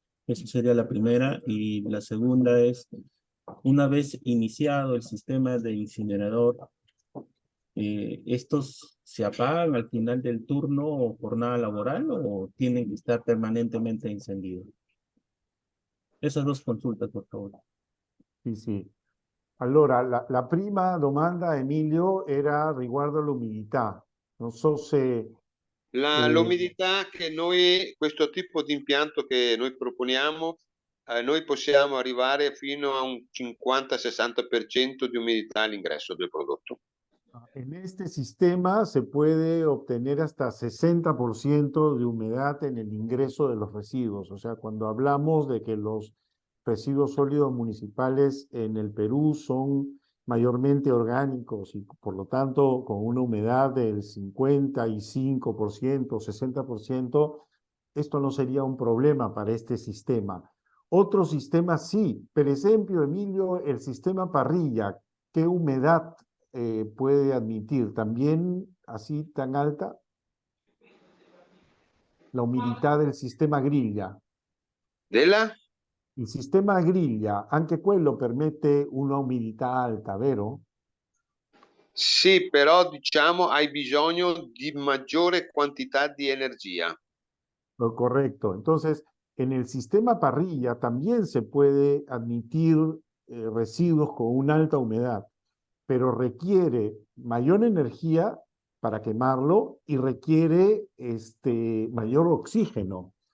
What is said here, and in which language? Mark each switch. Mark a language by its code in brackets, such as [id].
[es] Esa sería la primera. Y la segunda es, una vez iniciado el sistema de incinerador, ¿estos se apagan al final del turno o jornada laboral o tienen que estar permanentemente encendidos? Esas dos consultas, por favor. [it] Sì, sì. Allora, la prima domanda, Emilio, era riguardo all'umidità. Non so se... L'umidità che questo tipo di impianto che noi proponiamo, noi possiamo arrivare fino a un 50-60% di umidità all'ingresso del prodotto. [es] En este sistema se puede obtener hasta 60% de humedad en el ingreso de los residuos. O sea, cuando hablamos de que los residuos sólidos municipales en el Perú son mayormente orgánicos y por lo tanto con una humedad del 55%, 60%, esto no sería un problema para este sistema. Otros sistemas sí. Por ejemplo, Emilio, el sistema parrilla, ¿qué humedad puede admitir? ¿También así tan alta? La humidad del sistema griglia. [it] Della? Il sistema griglia, anche quello permette una umidità alta, vero? Sì, però diciamo hai bisogno di maggiore quantità di energia. [es] Correcto. Entonces, en el sistema parrilla también se puede admitir residuos con una alta humedad, pero requiere mayor energía para quemarlo y requiere mayor oxígeno.